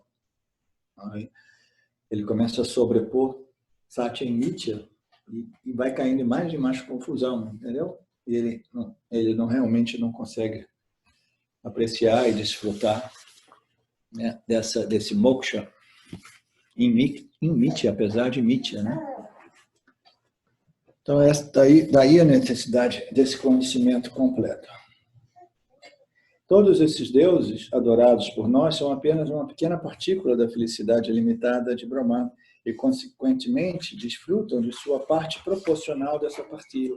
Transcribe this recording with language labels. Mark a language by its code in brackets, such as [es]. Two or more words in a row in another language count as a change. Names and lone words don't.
[pt] Aí ele começa a sobrepor Satya e Mitya e vai caindo em mais e mais confusão, entendeu? E ele realmente não consegue apreciar e desfrutar, né, desse moksha em Mitya, apesar de Mitya, né? Então, daí a necessidade desse conhecimento completo. Todos esses deuses adorados por nós são apenas uma pequena partícula da felicidade ilimitada de Brahman e, consequentemente, desfrutam de sua parte proporcional dessa partida.